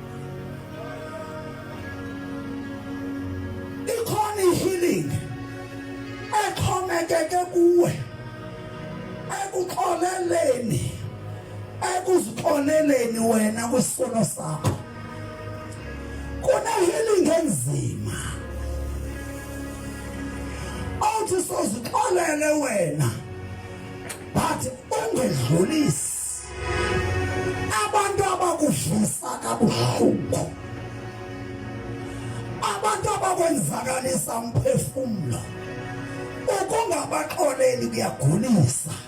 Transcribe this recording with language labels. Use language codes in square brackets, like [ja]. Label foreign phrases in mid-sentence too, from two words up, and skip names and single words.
[xh] Ikhona healing exhomekeke kuwe ekuxoleleni ekuzixoleleni wena kwisono sakho. Kuna healing enzima sothi sozixolele wena but ungedlulisi abantu abakuvisa kabuhlungu, abantu abakwenzakalisa umphefumulo, ukungabaxoleli kuyagulisa.